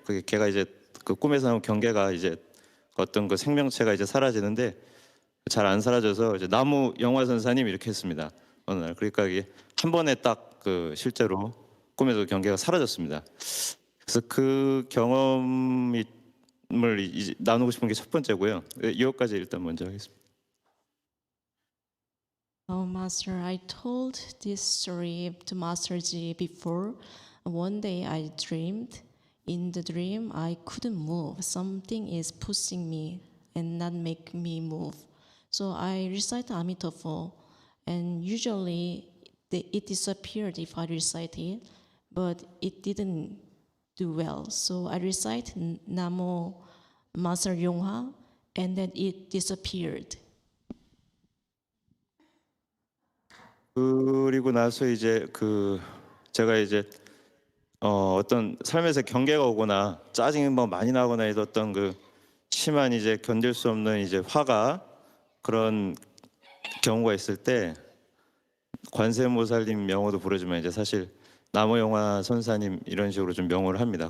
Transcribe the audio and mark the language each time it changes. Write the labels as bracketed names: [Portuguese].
[Korean] 그게 걔가 이제 꿈에서 나온 경계가 이제 어떤 생명체가 이제 사라지는데 잘 안 사라져서 이제 나무 영화 선사님 이렇게 했습니다. 어느 날 그러니까 이게 한 번에 딱 실제로 꿈에서 경계가 사라졌습니다. 그래서 그 경험을 이제 나누고 싶은 게 첫 번째고요. 이것까지 일단 먼저 하겠습니다. [English] Master, I told this story to Master Ji before. One day I dreamed. In the dream, I couldn't move. Something is pushing me and not make me move. So I recite Emitofuo, and usually it disappeared if I recite it, but it didn't do well. So I recite Namo Master YongHua, and then it disappeared. [Korean] 그리고 나서 이제 제가 이제 어떤 삶에서 경계가 오거나 짜증이 많이 나거나 해도 어떤 심한 이제 견딜 수 없는 이제 화가 그런 경우가 있을 때 관세음보살님 명호도 부르지만 이제 사실 나무영화 선사님 이런 식으로 좀 명호를 합니다.